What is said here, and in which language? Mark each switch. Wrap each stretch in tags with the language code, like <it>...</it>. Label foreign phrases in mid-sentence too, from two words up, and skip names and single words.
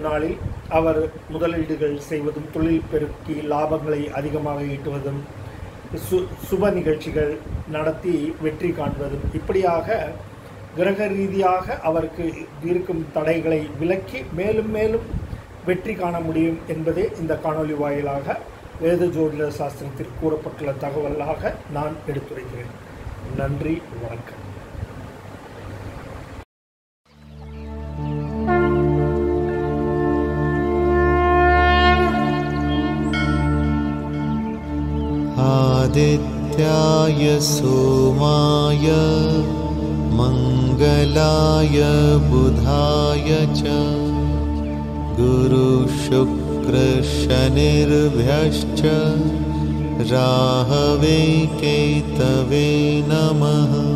<ta>நாளில் அவர் முதலீடுகள் செய்வதும், தொழில் பெருக்கி லாபங்களை அதிகமாக ஈட்டுவதும், சுப நிகழ்ச்சிகள் நடத்தி வெற்றி காண்பதும், இப்படியாக கிரக ரீதியாக அவருக்கு இருக்கும் தடைகளை விலக்கி மேலும் மேலும் வெற்றி காண முடியும் என்பதே இந்த காணொலி வாயிலாக வேத ஜோதிட சாஸ்திரத்தில் கூறப்பட்டுள்ள தகவலாக நான் எடுத்துரைக்கிறேன். நன்றி, வணக்கம்.</ta> <sa>आदित्याय सोमाय मंगलाय बुधाय च गुरुशुक्रशनिर्भ्यश्च राहवे केतवे नमः.</sa>